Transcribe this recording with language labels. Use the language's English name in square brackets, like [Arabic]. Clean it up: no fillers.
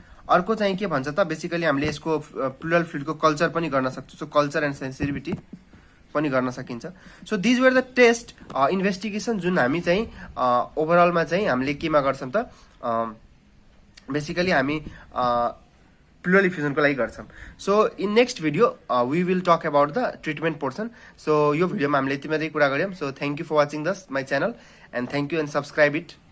[Nepali] अर्को चाहिँ के भन्छ त, बेसिकली हामीले यसको प्लुरल फ्लुइडको कल्चर पनि गर्न सक्छौं। सो कल्चर एन्ड सेन्सिटिभिटी पनि गर्न सकिन्छ। [English] so these were the test investigation [Nepali] जुन हामी चाहिँ ओभरअलमा चाहिँ हामीले केमा गर्छौं त, बेसिकली हामी प्लुरल इफ्युजनको लागि गर्छौं। [English] So in next video we will talk about the treatment portion. So [Nepali] यो भिडियोमा हामीले यति मात्रै कुरा गर्यौं। [English] So thank you for watching this my channel and thank you and subscribe it.